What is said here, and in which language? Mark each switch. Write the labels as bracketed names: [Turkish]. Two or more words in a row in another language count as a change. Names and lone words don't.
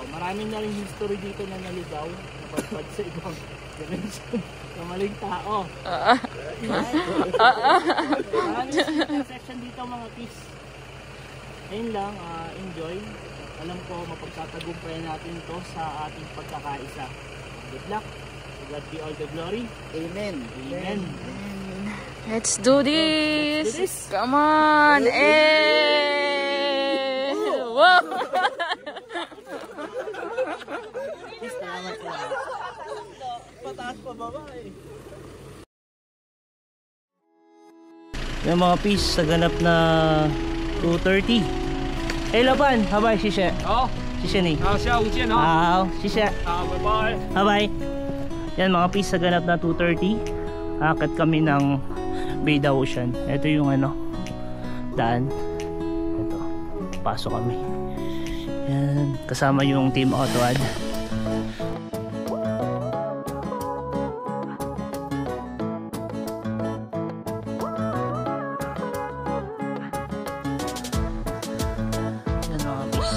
[Filipino] Maraming na rin history dito na naligaw, napadpad sa ibang dimension sa maling tao. Maraming intersection dito mga peace. Ayun lang, enjoy. Alam ko mapagtatagumpayan natin to sa ating pagkakaisa. [English] Good luck. To God be all the glory. Amen. Amen. Let's do this. Come on. Eh. Wow. [Filipino] Pataas pa baba eh. Yung mga peace sa ganap na 2:30. [Chinese] Hey老板，拜拜，谢谢。好，谢谢你。好，下午见哦。好，谢谢。好，拜拜。 [English] Bye bye. [Filipino] Yan mga peace, sa ganap na 2:30. Akit kami ng Beidao-shan. Ito yung daan. Ito. Pasok kami. Yan. Kasama yung team AutoAd. Yan mga peace.